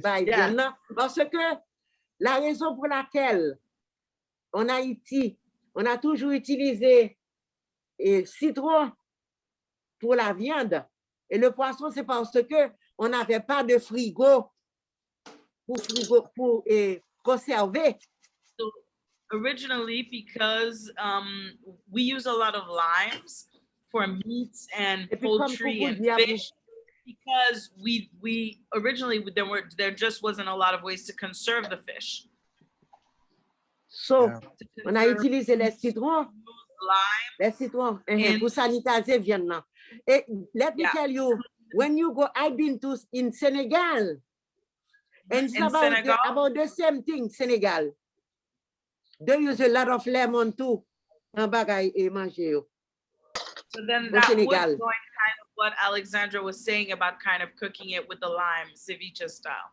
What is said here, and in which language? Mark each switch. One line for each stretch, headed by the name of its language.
French: Parce que la raison pour laquelle en Haïti, on a toujours utilisé citron pour la viande et le poisson, c'est parce que on n'avait pas de frigo pour conserver.
English: So originally, because we use a lot of limes for meats and poultry and fish. Because we originally there just wasn't a lot of ways to conserve the fish.
French: So on a utilisé les citrons pour sanitiser viande.
English: Let me tell you, when you go, I've been in Senegal, and it's about the same thing. Senegal, they use a lot of lemon too. So then that would join kind of what Alexandra was saying about kind of cooking it with the lime, ceviche style.